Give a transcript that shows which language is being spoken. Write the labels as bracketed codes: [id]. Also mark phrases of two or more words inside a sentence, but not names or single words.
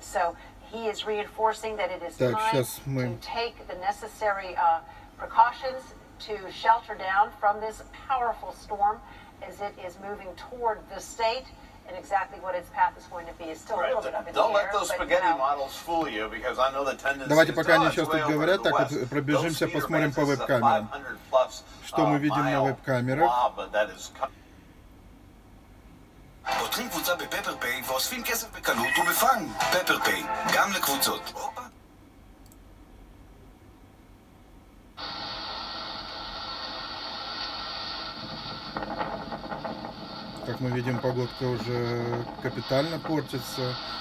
[en] So he is reinforcing that it is time to take the necessary precautions to shelter down from this powerful storm as it is moving toward the state. And exactly what its path is going to be is still a little bit up in the air. Don't let those spaghetti models fool you, because I know the tendency. [ru] Давайте пока они сейчас тут говорят, так вот пробежимся, посмотрим по веб-камерам. Что мы видим на веб-камерах? [he] פותחים קבוצה בפפר פיי ואוספים כסף בקלות ובפאן. פפר פיי, גם לקבוצות. [ru] Как мы видим, погодка уже капитально портится.